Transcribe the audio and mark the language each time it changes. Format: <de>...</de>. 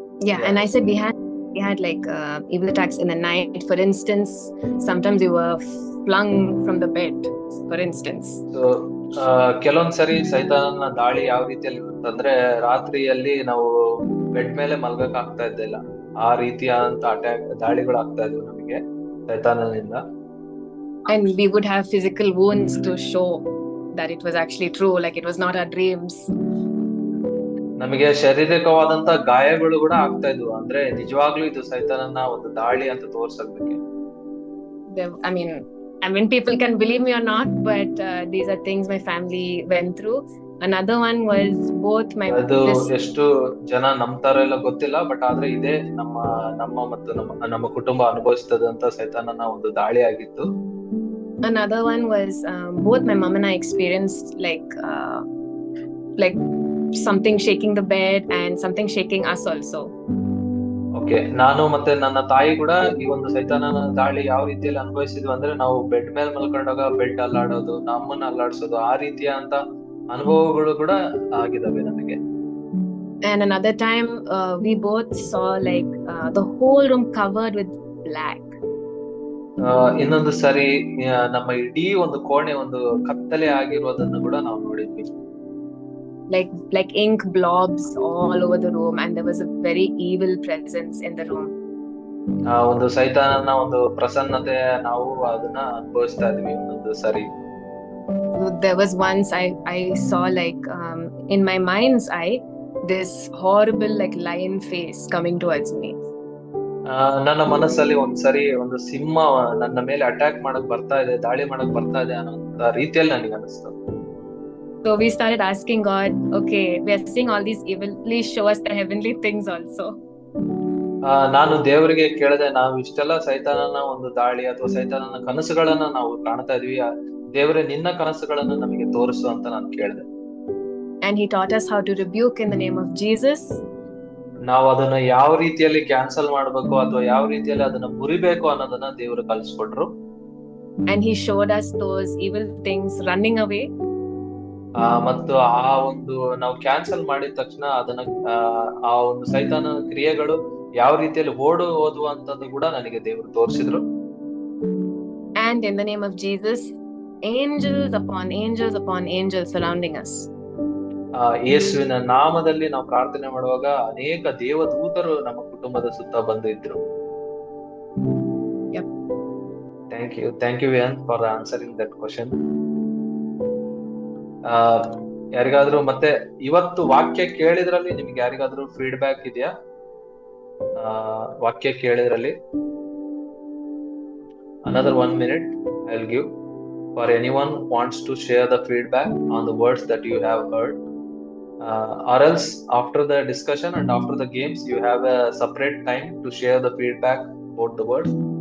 <en>Yeah, and I said we had like evil attacks in the night. For instance, sometimes we were flung from the bed, for instance.</en> <kn>So ಕೆಲವೊಂದ್ಸರಿ ಸೈತಾನನ ದಾಳಿ ಯಾವ ರೀತಿಯಲ್ಲಿ ಇರುತ್ತಂದ್ರೆ, ರಾತ್ರಿಯಲ್ಲಿ ನಾವು bed ಮೇಲೆ ಮಲ್ಗಕ್ ಆಗ್ತಾ ಇದ್ದಿಲ್ಲ, ಆ ರೀತಿಯಾದಂತ ದಾಳಿಗಳು ಆಗ್ತಾ ಇದ್ವು ನಮಗೆ ಸೈತಾನನಿಂದ.</kn> <en>And we would have physical wounds to show that it was actually true, like it was not our dreams.</en> <kn>ನಮಗೆ ಶಾರೀರಿಕವಾದಂತ ಗಾಯಗಳು ಕೂಡ ಆಗ್ತಾ ಇದ್ವು, ಅಂದ್ರೆ ನಿಜವಾಗ್ಲೂ ಇದು ಸೈತಾನನ ಒಂದು ದಾಳಿ ಅಂತ ತೋರ್ಸಕ್ಕೆ.</kn> <en>I mean people can believe me or not, but these are things my family went through. Another one was both my</en> <kn>ಅದು</kn> <en>this</en> <kn>ಎಷ್ಟು ಜನ ನಂಬ್ತಾರೋ ಇಲ್ಲ ಗೊತ್ತಿಲ್ಲ, ಬಟ್ ಆದ್ರೆ ಇದೇ ನಮ್ಮ ಮತ್ತು ನಮ್ಮ ಕುಟುಂಬ ಅನುಭವಿಸ್ತದಂತ ಸೈತಾನನ ಒಂದು ದಾಳಿ ಆಗಿತ್ತು.</kn> <en>another one was both my mom and I experienced like something shaking the bed and something shaking us also.</en> <kn>Okay, ನಾನು ಮತ್ತೆ ನನ್ನ ತಾಯಿ ಕೂಡ ಈ ಒಂದು ಸೈತಾನನ ದಾಳಿ ಯಾವ ರೀತಿಯಲ್ಲಿ ಅನುಭವಿಸಿದ್ವಿ ಅಂದ್ರೆ, ನಾವು ಬೆಡ್ ಮೇಲೆ ಮಲ್ಕೊಂಡಾಗ ಬೆಡ್ ಅಲ್ಲಾಡೋದು, ನಮ್ಮನ್ನ ಅಲ್ಲಾಡ್ಸೋದು, ಆ ರೀತಿಯ ಅಂತ ಅನುಭವಗಳು ಕೂಡ ಆಗಿದಾವೆ ನನಗೆ.</kn> <en>And another time we both saw the whole room covered with black.</en> <kn>ಇನ್ನೊಂದು ಸರಿ ನಮ್ಮ ಇಡೀ ಒಂದು ಕೋಣೆ ಒಂದು ಕತ್ತಲೆ ಆಗಿರೋದನ್ನು ಕೂಡ ನಾವು ನೋಡಿದ್ವಿ.</kn> <en>Like ink blobs all over the room, and there was a very evil presence in the room.</en> <kn>ಒಂದು ಸೈತಾನನ ಒಂದು ಪ್ರಸನ್ನತೆ ನಾವು ಅದನ್ನ ಅನುಭವಿಸ್ತಾ ಇದ್ವಿ ಒಂದೊಂದು ಸರಿ.</kn> <en>There was once I saw in my mind's eye this horrible lion face coming towards me.</en> <kn>ನನ್ನ ಮನಸ್ಸಲ್ಲಿ ಒಂದ್ಸರಿ ಒಂದು ಸಿಂಹ ನನ್ನ ಮೇಲೆ ಅಟ್ಯಾಕ್ ಮಾಡಕ್ ಬರ್ತಾ ಇದೆ, ದಾಳಿ ಮಾಡಕ್ ಬರ್ತಾ ಇದೆ ಅನ್ನೋ ರೀತಿಯಲ್ಲಿ ನನಗೆ ಅನಿಸ್ತು.</kn> <en>So we started asking God, okay, we are seeing all these evil, please show us the heavenly things also.</en> <kn>ನಾನು ದೇವರಿಗೆ ಕೇಳಿದೆ, ನಾವು ಇಷ್ಟೆಲ್ಲ ಸೈತಾನನ ಒಂದು ದಾಳಿ ಅಥವಾ ಸೈತಾನನ ಕನಸುಗಳನ್ನ ನಾವು ಕಾಣ್ತಾ ಇದೀವಿ, ದೇವರೇ ನಿನ್ನ ಕನಸುಗಳನ್ನ ನಮಗೆ ತೋರಿಸು ಅಂತ ನಾನು ಕೇಳಿದೆ.</kn> <en>And he taught us how to rebuke in the name of Jesus.</en> <kn>ನಾವು ಅದನ್ನ ಯಾವ ರೀತಿಯಲ್ಲಿ ಕ್ಯಾನ್ಸಲ್ ಮಾಡ್ಬೇಕು ಅಥವಾ ಯಾವ ರೀತಿಯಲ್ಲಿ ಅದನ್ನ ಮುರಿಬೇಕು ಅನ್ನೋದನ್ನ ದೇವರು ಕಲಿಸ್ಕೊಟ್ರು.</kn> <en>And he showed us those evil things running away.</en> <kn>ಮತ್ತು ಆ ಒಂದು ನಾವು ಕ್ಯಾನ್ಸಲ್ ಮಾಡಿದ ತಕ್ಷಣ ಅದನ್ನ ಆ ಒಂದು ಸೈತಾನನ ಕ್ರಿಯೆಗಳು ಯಾವ ರೀತಿಯಲ್ಲಿ ಓದುವಂತದ್ದು ಕೂಡ ನನಗೆ ದೇವರು ತೋರಿಸಿದ್ರು.</kn> <en>And in the name of Jesus, angels upon angels upon angels surrounding us.</en> <kn>ಯೇಸುವಿನ ನಾಮದಲ್ಲಿ ನಾವು ಪ್ರಾರ್ಥನೆ ಮಾಡುವಾಗ ಅನೇಕ ದೇವದೂತರು ನಮ್ಮ ಕುಟುಂಬದ ಸುತ್ತ ಬಂದು ಇದ್ರು.</kn> <en>Thank you Vian for answering that question.</en> <kn>ಯಾರಿಗಾದ್ರೂ ಮತ್ತೆ ಇವತ್ತು ವಾಕ್ಯ ಕೇಳಿದ್ರಲ್ಲಿ ನಿಮ್ಗೆ ಯಾರಿಗಾದ್ರೂ ಫೀಡ್ಬ್ಯಾಕ್ ಇದೆಯಾ? ವಾಕ್ಯ ಕೇಳಿದ್ರಲ್ಲಿ</kn> <en>another 1 minute I'll give for anyone wants to share the feedback on the words that you have heard, or else after the discussion and after the games you have a separate time to share the feedback about the words.</en>